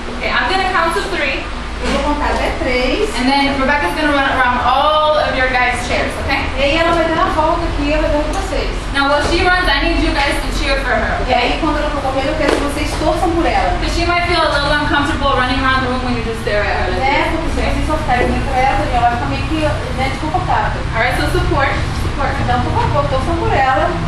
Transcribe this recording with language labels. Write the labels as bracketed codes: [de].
[en] Okay, I'm going to count to 3, [pt] eu vou contar até 3. [en] and then Rebecca's going to run around all of your guys' chairs, okay? [pt] E aí ela vai dar a volta aqui ao redor de vocês. [en] Now, while she runs, I need you guys to cheer for her, [pt] E aí [en] okay? [pt] quando ela for correndo, eu quero que vocês torçam por ela. [en] Because she might feel a little uncomfortable running around the room when you just stare at her. [pt] Né? Porque se vocês só ficarem muito por ela, ela vai ficar meio que desconfortável. [en] Alright, so support. [pt] Então, por favor, torçam por ela.